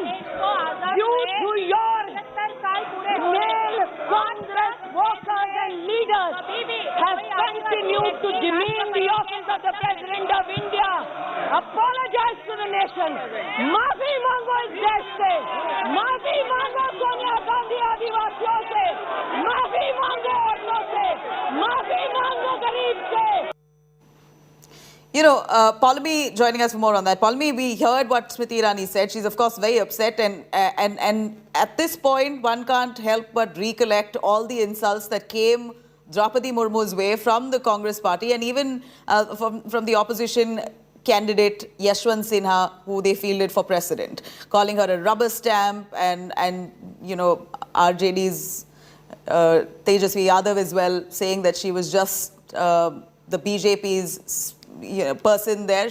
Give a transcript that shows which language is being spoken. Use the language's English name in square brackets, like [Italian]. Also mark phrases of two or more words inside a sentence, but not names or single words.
[English] You, through your male Congress workers and leaders, have continued to demean the office of the President of India. Apologize to the nation. [Hindi] माफ़ी माँगो इस देश से. Maafi mango Sonia Gandhi Adivasiyon se. माफ़ी माँगो औरतों से। माफ़ी माँगो ग़रीब से. [English] You know, Paulami joining us for more on that. Paulami, we heard what Smriti Irani said. She's, of course, very upset. And at this point, one can't help but recollect all the insults that came Draupadi Murmu's way from the Congress party and even from the opposition candidate Yashwant Sinha, who they fielded for president, calling her a rubber stamp and you know, RJD's Tejasvi Yadav as well, saying that she was just the BJP's person there.